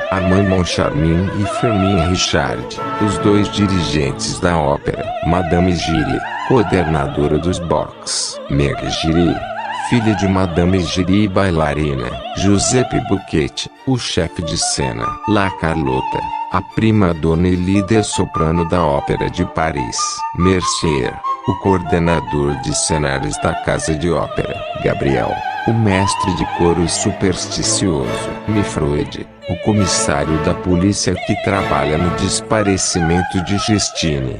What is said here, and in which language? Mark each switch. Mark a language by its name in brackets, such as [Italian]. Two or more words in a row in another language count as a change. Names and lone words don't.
[Portuguese] Armand Moncharmin e Firmin Richard, os dois dirigentes da ópera. Madame Giry, coordenadora dos box. Meg Giry, filha de Madame Giry e bailarina. Giuseppe Bucchetti, o chefe de cena. La Carlotta, a prima-dona e líder soprano da Ópera de Paris. Mercier, o coordenador de cenários da Casa de Ópera. Gabriel, o mestre de coro supersticioso. Mifroid, o comissário da polícia que trabalha no desaparecimento de Justine.